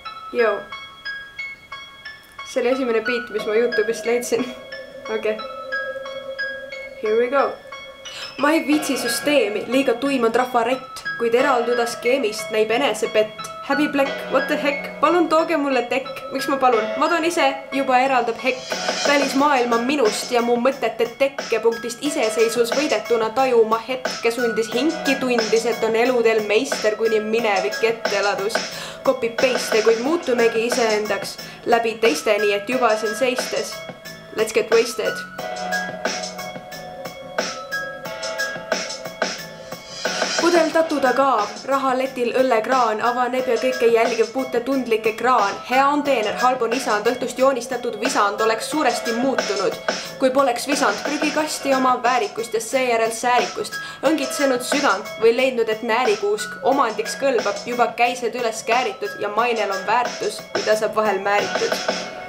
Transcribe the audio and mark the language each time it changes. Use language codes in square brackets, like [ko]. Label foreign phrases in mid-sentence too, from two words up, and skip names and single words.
[et] Joo. See oli esimene beat, mis ma YouTube'ist leidsin. Okei. [en] Here we go. [et] Ma ei viitsi süsteemi, liiga tuim on trafarett, kuid eralduda skeemist näib enesepett. Häbiplekk, [en] what the heck, [et] palun tooge mulle tekk. Miks ma palun? Ma toon ise, juba eraldab hekk. Välismaailma minust ja mu mõtete tekkepunktist iseseisvus võidetuna tajuma hetke sundis hinki tundis, et on eludel meister, kuni minevik ette ladus. Copy-paste, kuid muutumegi iseendaks läbi teiste, nii et juba siin seistes. [en] Let's get wasted. [et] Pudel tatuda kaav, rahaletil õllekraan, avaneb ja kõike jälgiv puutetundlik ekraan. Hea on teener, halb on isand, õhtust joonistatud visand oleks suuresti muutunud. Kui poleks visand prügikasti oma väärikust ja seejärel säärikust, õngitsenud südant või leidnud, et näärikuusk omandiks kõlbab, juba käised üles kääritud ja mainel on väärtus, mida saab vahel määritud.